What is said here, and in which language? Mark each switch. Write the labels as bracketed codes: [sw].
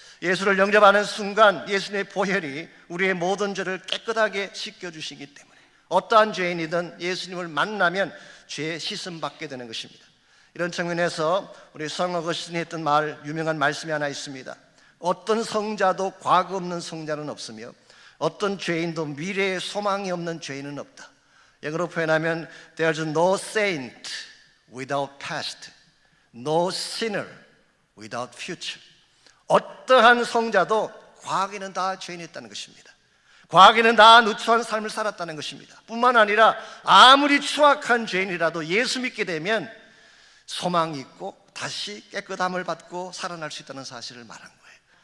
[ko] 예수를 영접하는 순간 예수님의 보혈이 우리의 모든 죄를 깨끗하게 씻겨주시기 때문에 어떠한 죄인이든 예수님을 만나면 죄에 씻음받게 되는 것입니다. 이런 측면에서 우리 성 어거스틴이 했던 유명한 말씀이 하나 있습니다. 어떤 성자도 과거 없는 성자는 없으며 어떤 죄인도 미래에 소망이 없는 죄인은 없다. 영어로 표현하면 [en] There's no saint without past, no sinner without future. [ko] 어떠한 성자도 과거에는 다 죄인이었다는 것입니다. 과거에는 다 누추한 삶을 살았다는 것입니다. 뿐만 아니라 아무리 추악한 죄인이라도 예수 믿게 되면 소망이 있고 다시 깨끗함을 받고 살아날 수 있다는 사실을 말한 거예요.